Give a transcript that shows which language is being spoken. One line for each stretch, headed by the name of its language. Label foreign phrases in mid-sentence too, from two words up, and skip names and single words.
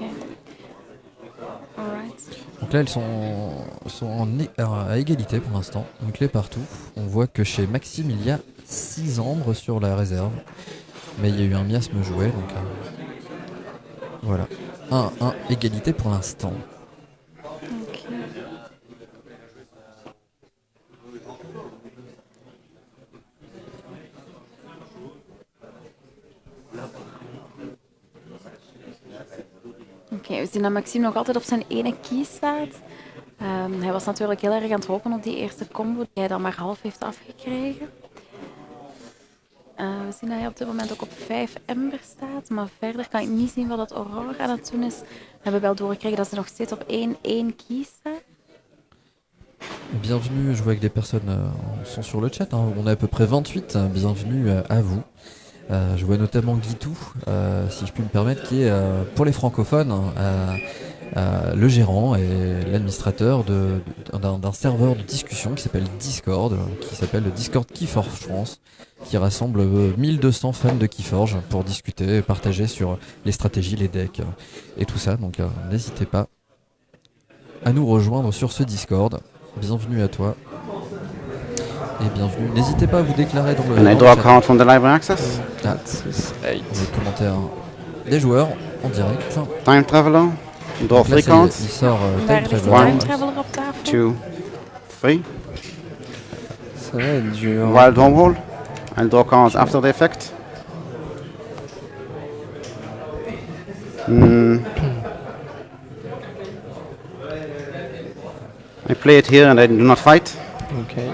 French: Alright. Donc là elles sont à égalité pour l'instant, une clé partout. On voit que chez Maxime il y a 6 ambres sur la réserve, mais il y a eu un miasme joué, donc voilà. 1-1, égalité pour l'instant. Ok.
Dutch: Oké, we zien dat Maxime nog altijd op zijn ene key staat. Hij was natuurlijk heel erg aan het hopen op die eerste combo die hij dan maar half heeft afgekregen. We zien dat hij op dit moment ook op 5 ember staat, maar verder kan ik niet zien wat het Aurore aan het doen is. We hebben wel doorgekregen dat ze nog steeds op 1-1 key staat.
French: Bienvenue, je vois que des personnes sont sur le chat, hein. On est à peu près 28, bienvenue à vous. Je vois notamment Guitou, si je puis me permettre, qui est pour les francophones le gérant et l'administrateur d'un serveur de discussion qui s'appelle Discord, qui s'appelle le Discord Keyforge France, qui rassemble 1200 fans de Keyforge pour discuter et partager sur les stratégies, les decks et tout ça. Donc n'hésitez pas à nous rejoindre sur ce Discord. Bienvenue à toi. Et bienvenue. N'hésitez pas à vous déclarer dans le
English: Can I draw a card from the library access?
French: Les commentaires des joueurs en direct.
English: Time Traveler. Draw
French: Donc là,
English: 3
French: ça y est,
English: cards.
French: il sort
Dutch: Daar
English: Time
Dutch: ligt de
English: Traveler.
Dutch: Time Traveler op tafel. 2, 3.
French: Ça va être dur. Wild Wormhole.
English: I'll draw cards after the effect. I play it here and I do not fight. Ok.